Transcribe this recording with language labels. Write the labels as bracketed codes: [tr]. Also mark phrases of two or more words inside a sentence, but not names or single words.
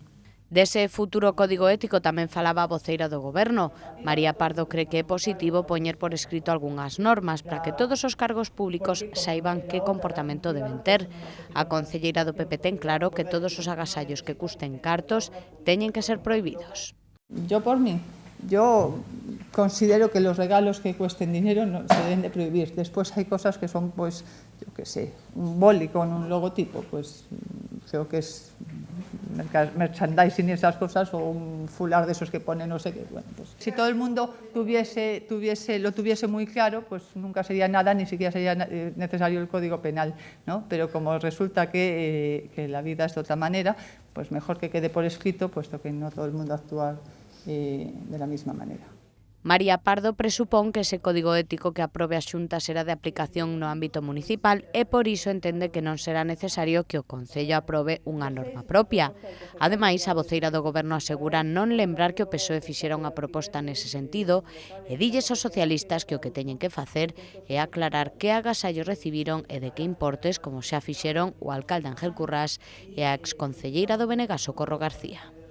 [gl] Dese futuro código ético tamén falaba a voceira do Goberno. María Pardo cree que é positivo poñer por escrito algunhas normas para que todos os cargos públicos saiban que comportamento deben ter. A concelleira do PP ten claro que todos os agasallos que custen cartos teñen que ser prohibidos. [es] Yo por mí, yo considero que los regalos que cuesten dinero no se deben de prohibir. Después hay cosas que son, pues, yo qué sé, un boli con un logotipo, pues creo que es merchandising y esas cosas, o un fular de esos que pone no sé qué. Bueno, pues, si todo el mundo lo tuviese muy claro, pues nunca sería nada, ni siquiera sería necesario el Código Penal, ¿no? Pero como resulta que la vida es de otra manera, pues mejor que quede por escrito, puesto que no todo el mundo actúa de la misma manera. [gl] María Pardo presupón que ese código ético que aprobe a Xunta será de aplicación no ámbito municipal e por iso entende que non será necesario que o Concello aprobe unha norma propia. Ademais, a voceira do Goberno asegura non lembrar que o PSOE fixera unha proposta nese sentido e dilles aos socialistas que o que teñen que facer é aclarar que agasallos recibiron e de que importes, como xa fixeron o alcalde Ángel Currás e a exconcelleira do Benegas, Socorro García.